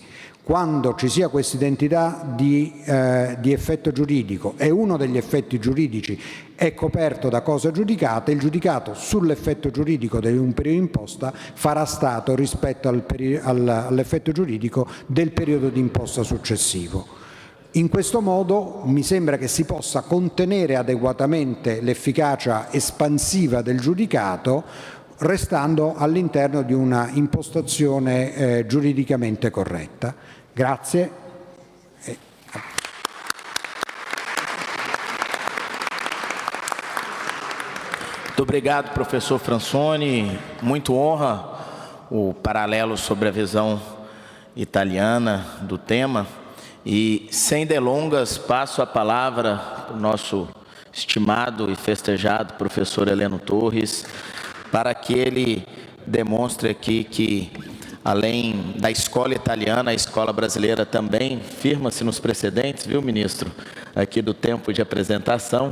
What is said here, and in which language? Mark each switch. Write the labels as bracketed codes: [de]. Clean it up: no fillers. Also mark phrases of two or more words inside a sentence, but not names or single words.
[it] Quando ci sia questa identità di effetto giuridico e uno degli effetti giuridici è coperto da cosa giudicata, il giudicato sull'effetto giuridico di un periodo imposta farà stato rispetto all'effetto giuridico del periodo di imposta successivo. In questo modo mi sembra che si possa contenere adeguatamente l'efficacia espansiva del giudicato, restando all'interno di una impostazione giuridicamente corretta. Grazie. [pt] Muito obrigado, professor Fransoni. Muito honra o paralelo sobre a visão italiana do tema. E, sem delongas, passo a palavra para o nosso estimado e festejado professor Heleno Torres, para que ele demonstre aqui que, além da escola italiana, a escola brasileira também firma-se nos precedentes, viu, ministro, aqui do tempo de apresentação.